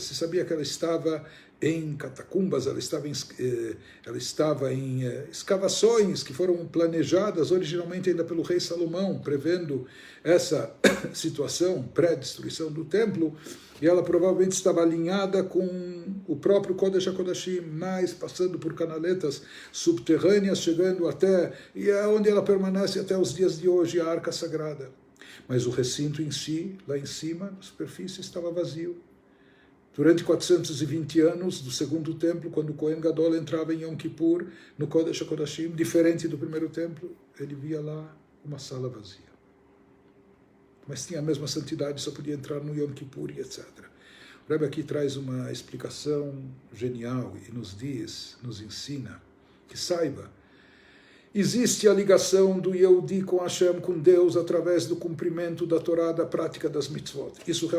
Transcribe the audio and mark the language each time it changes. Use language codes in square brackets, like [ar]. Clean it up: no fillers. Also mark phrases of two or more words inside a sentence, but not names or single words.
[pt] Se sabia que ela estava em catacumbas, ela estava em escavações que foram planejadas originalmente ainda pelo rei Salomão, prevendo essa situação pré-destruição do templo, e ela provavelmente estava alinhada com o próprio Kodesh HaKodashim, mas passando por canaletas subterrâneas, chegando até, e é onde ela permanece até os dias de hoje, a Arca Sagrada. Mas o recinto em si, lá em cima, na superfície, estava vazio. Durante 420 anos do segundo templo, quando o [he] כהן גדול [pt] entrava em Yom Kippur, no Kodesh HaKodashim, diferente do primeiro templo, ele via lá uma sala vazia. Mas tinha a mesma santidade, só podia entrar no Yom Kippur e etc. O Rebbe aqui traz uma explicação genial e nos diz, nos ensina, que saiba, existe a ligação do Yehudi com Hashem, com Deus, através do cumprimento da Torá, da prática das mitzvot.